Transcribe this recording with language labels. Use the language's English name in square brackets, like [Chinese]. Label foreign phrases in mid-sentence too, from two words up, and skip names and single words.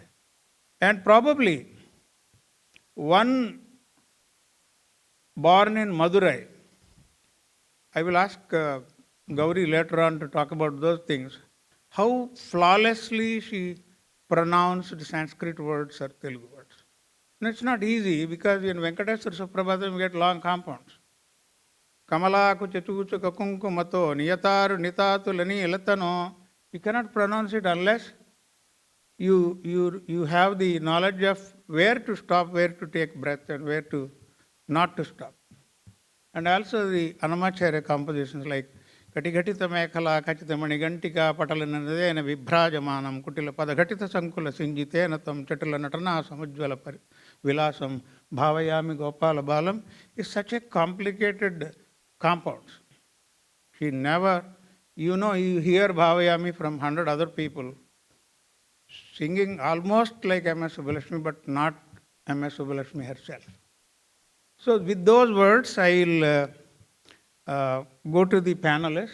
[English] And probably one born in Madurai, I will ask Gauri later on to talk about those things, how flawlessly she pronounced Sanskrit words or Telugu words. And it's not easy because in Venkateswara Suprabhatam we get long compounds. [Sanskrit] Kamalaku chetuchu kakunkumato niyataru nitatulani ilatano. [English] You cannot pronounce it unless you have the knowledge of where to stop, where to take breath, and where to not to stop. And also the Annamacharya compositions like Katigatita Mekhala, Kachita Manigantika, Patalanadena, Vibhrajamanam, Kutila Padagatita Sankula Sinjitenatam, Chatala Natana, Samujvala Vilasam, Bhavayami Gopala Balam is such a complicated compound. She never, you hear Bhavayami from 100 other people singing almost like M.S. Subbulakshmi, but not M.S. Subbulakshmi herself. So with those words, I'll go to the panelists.